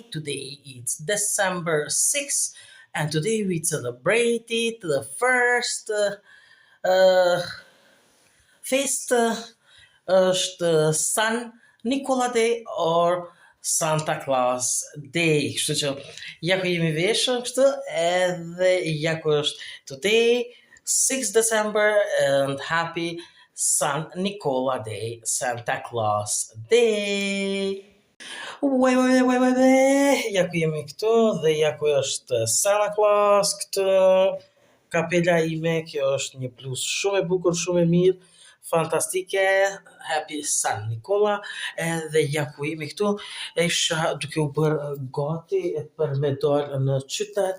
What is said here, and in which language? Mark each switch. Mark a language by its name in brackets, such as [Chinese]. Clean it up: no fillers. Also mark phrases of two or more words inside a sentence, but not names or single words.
[English] Today it's December 6th, and today we celebrated the first feast është San Nicola Day or Santa Claus Day. [Albanian] Kështu që ja ku jemi veshur kështu edhe ja ku është [English] today 6 December and happy San Nicola Day, Santa Claus Day. [Albanian] Ja ku jemi këtu dhe ja ku është Santa Claus këtu. Kapela ime, kjo është një plus shumë e bukur, shumë e mirë, fantastike. [English] Happy San Nicola. [Albanian] Edhe ja ku jemi këtu, isha duke u bërë gati për me dalë në qytet.